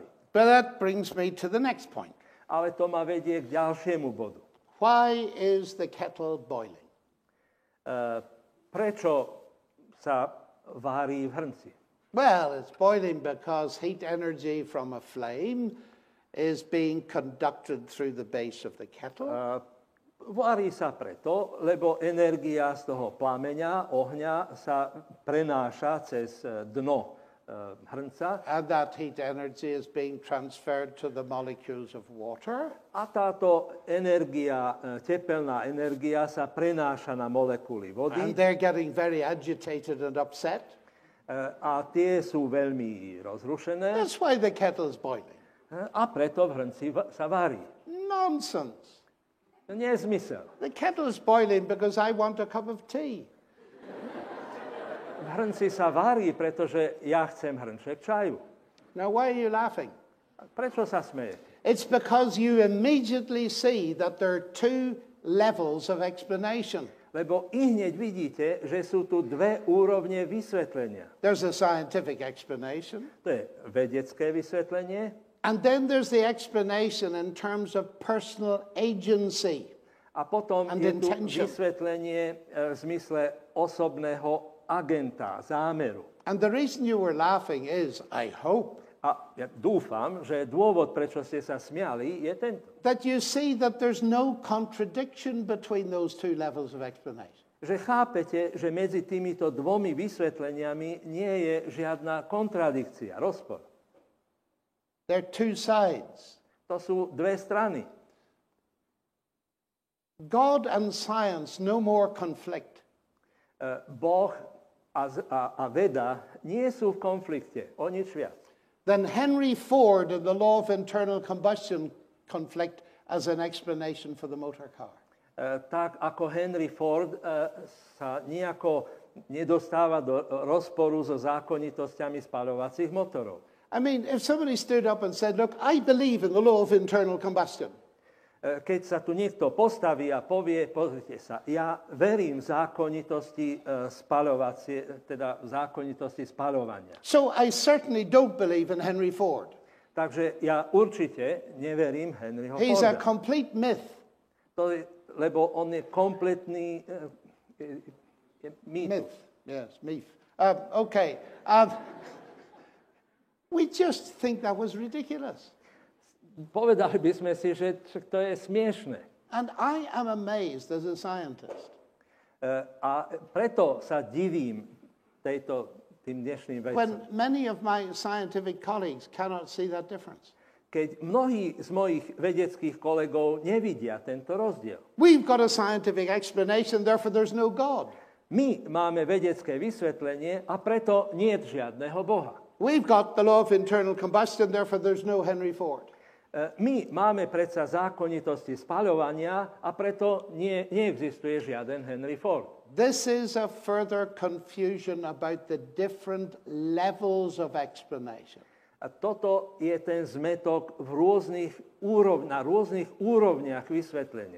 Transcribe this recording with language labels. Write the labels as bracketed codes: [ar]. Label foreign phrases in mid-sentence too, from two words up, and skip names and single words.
[en] But that brings me to the next point. [sk] Ale to ma vedie k ďalšiemu bodu. [en] Why is the kettle boiling? [sk] Prečo sa vári v hrnci? [en] Well, it's boiling because heat energy from a flame is being conducted through the base of the kettle. [sk] Vári sa preto, lebo energia z toho plameňa, ohňa sa prenáša cez dno hrnca. [en] And that heat energy is being transferred to the molecules of water. [sk] A táto energia, tepelná energia sa prenáša na molekuly vody. [en] And they're getting very agitated and upset. [sk] A tie sú veľmi rozrušené. [en] That's why the kettle is boiling. [sk] A preto v hrnci sa varí. [en] Nonsense. [sk] Nezmysel. [en] The kettle is boiling because I want a cup of tea. [sk] V hrnci sa varí, pretože ja chcem hrnček čaju. [en] Now, why are you laughing? [sk] Prečo sa smejete? [en] It's because you immediately see that there are two levels of explanation. [sk] Lebo ihneď vidíte, že sú tu dve úrovne vysvetlenia. [en] There's a scientific explanation. [sk] To je vedecké vysvetlenie. [en] And then there's the explanation in terms of personal agency. [sk] A potom [en] And [sk] je tu [en] intention. [sk] vysvetlenie v zmysle osobného agenta, zámeru. [en] And the reason you were laughing is, I hope, [sk] A ja dúfam, že dôvod, prečo ste sa smiali, je tento. [en] that you see that there's no contradiction between those two levels of explanation. [sk] Že chápete, že medzi týmito dvomi vysvetleniami nie je žiadna kontradikcia, rozpor. [en] There are two sides. [sk] To sú dve strany. [en] God and science no more conflict. [sk] Boh a veda nie sú v konflikte, o nič viac. [en] Then Henry Ford and the law of internal combustion conflict as an explanation for the motor car. [sk] Tak ako Henry Ford sa nejako nedostáva do rozporu so zákonitosťami spaľovacích motorov. [en] I mean, if somebody stood up and said, look, I believe in the law of internal combustion. [sk] Keď sa tu niekto postaví a povie, pozrite sa, ja verím v zákonitosti teda v zákonitosti spaľovania. [en] So I certainly don't believe in Henry Ford. [sk] Takže ja určite neverím Henryho [en] He's a [sk] Forda. [en] complete myth. [sk] Lebo on je kompletný mýtus. [en] Myth. Yes, myth. Okay. We just think that was ridiculous. [sk] Povedali by sme si, že to je smiešné. [en] And I am amazed as a scientist. [sk] A preto sa divím tým dnešným vecom. [en] When many of my scientific colleagues cannot see that difference. [sk] Keď mnohí z mojich vedeckých kolegov nevidia tento rozdiel. [en] We've got a scientific explanation, therefore there's no God. [sk] My máme vedecké vysvetlenie a preto nie je žiadneho Boha. [en] We've got the law of internal combustion, therefore there's no Henry Ford. [sk] My máme predsa zákonitosti spaľovania a preto neexistuje žiaden Henry Ford. [en] This is a further confusion about the different levels of explanation. [sk] A toto je ten zmetok na rôznych úrovniach vysvetlenia.